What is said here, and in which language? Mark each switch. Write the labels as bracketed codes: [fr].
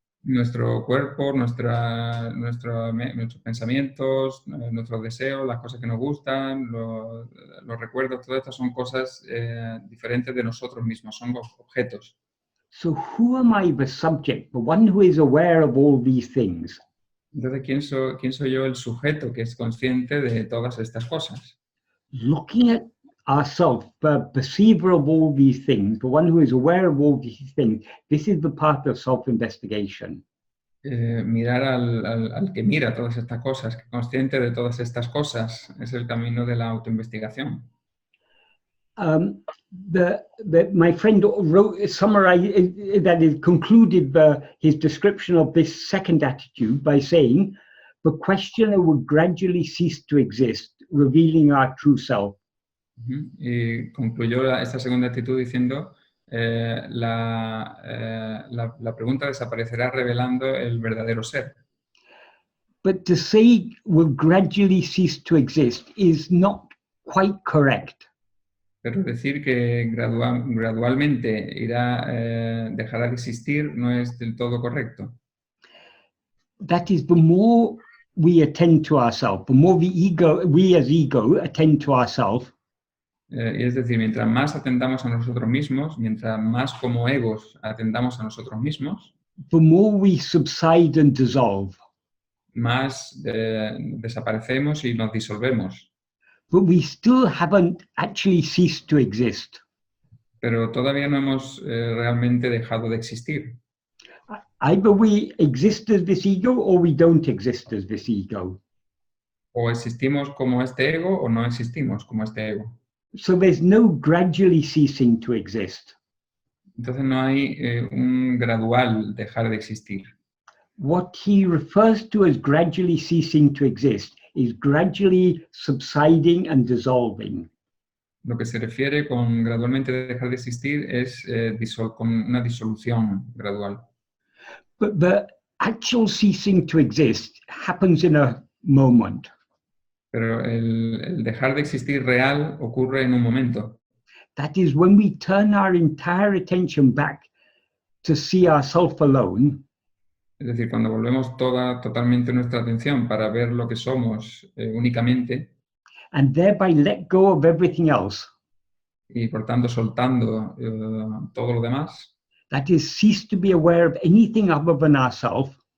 [es] Nuestro cuerpo, nuestros pensamientos, nuestros deseos, las cosas que nos gustan, los recuerdos, todas estas son cosas diferentes de nosotros mismos, son objetos. [en] So who am I, the subject, the one who is aware of all these things? [es] Entonces, ¿quién soy yo, el sujeto que es consciente de todas estas cosas? [en] Looking at ourselves, the perceiver of all these things, the one who is aware of all these things, this is the path of self-investigation. [es] Mirar al que mira todas estas cosas, que es consciente de todas estas cosas, es el camino de la autoinvestigación. [en] My friend summarized that is concluded his description of this second attitude by saying, the questioner would gradually cease to exist, revealing our true self. [es] Y concluyó esta segunda actitud diciendo, la pregunta desaparecerá revelando el verdadero ser. [en] But to say will gradually cease to exist is not quite correct. [es] Pero decir que gradualmente dejará de existir no es del todo correcto. [en] That is, the more we attend to ourselves, the more we as ego attend to ourselves, [es] Y es decir, mientras más atendamos a nosotros mismos, mientras más como egos atendamos a nosotros mismos, [en] the more we subside and dissolve. [es] más desaparecemos y nos disolvemos. [en] But we still haven't actually ceased to exist. [es] Pero todavía no hemos realmente dejado de existir. [en] Either we exist as this ego or we don't exist as this ego. [es] O existimos como este ego o no existimos como este ego. [en] So there's no gradually ceasing to exist. [es] Entonces no hay un gradual dejar de existir. [en] What he refers to as gradually ceasing to exist is gradually subsiding and dissolving. [es] Lo que se refiere con gradualmente dejar de existir es con una disolución gradual. [en] But the actual ceasing to exist happens in a moment. [es] Pero el dejar de existir real ocurre en un momento. [en] That is when we turn our entire attention back to see ourselves alone. [es] Es decir, cuando volvemos totalmente nuestra atención para ver lo que somos únicamente. [en] And thereby let go of everything else. [es] Y por tanto soltando todo lo demás. [en] That is, cease to be aware of anything other than ourselves.